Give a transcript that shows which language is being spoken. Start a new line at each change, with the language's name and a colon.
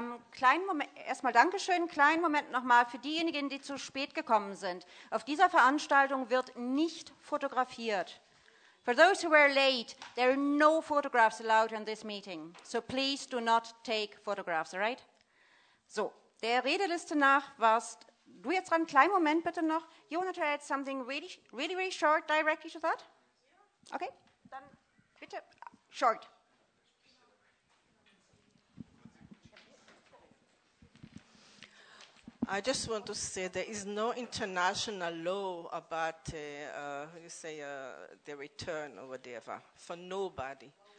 German: Kleinen Moment, erstmal Dankeschön, kleinen Moment nochmal für diejenigen, die zu spät gekommen sind. Auf dieser Veranstaltung wird nicht fotografiert.
English: For those who were late, there are no photographs allowed in this meeting. So please do not take photographs, all right?
German: So, der Redeliste nach warst du jetzt dran. Kleinen Moment bitte noch.
English: You want to add something really, really, really short directly to that?
German: Okay, dann bitte short.
English: I just want to say there is no international law about the return or whatever for nobody.